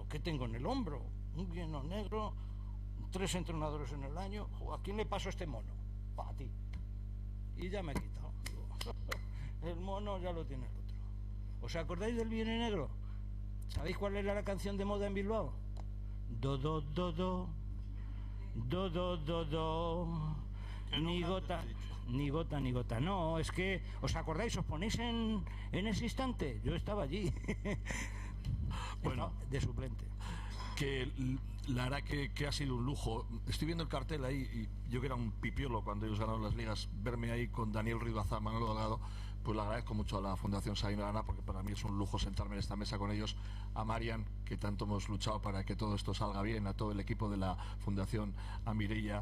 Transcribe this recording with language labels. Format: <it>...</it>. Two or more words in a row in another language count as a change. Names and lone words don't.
<es>Un bienio negro, 3 entrenadores en el año. ¿A quién le paso este mono? A ti. Y ya me he quitado. El mono ya lo tiene el otro. ¿Os acordáis del bienio negro? ¿Sabéis cuál era la canción de moda en Bilbao? Do, do, do, do. Do, do, do, do. Ni gota, ni gota, ni gota. No, es que, ¿os acordáis? ¿Os ponéis en ese instante? Yo estaba allí. Bueno, de suplente. Que la verdad que ha sido un lujo. Estoy viendo el cartel ahí, y yo que era un pipiolo cuando ellos ganaron las ligas, verme ahí con Daniel Rivaza, Manolo Delgado, pues le agradezco mucho a la Fundación Sabino Arana, porque para mí es un lujo sentarme en esta mesa con ellos, a Marian, que tanto hemos luchado para que todo esto salga bien, a todo el equipo de la Fundación, a Mireia.</es>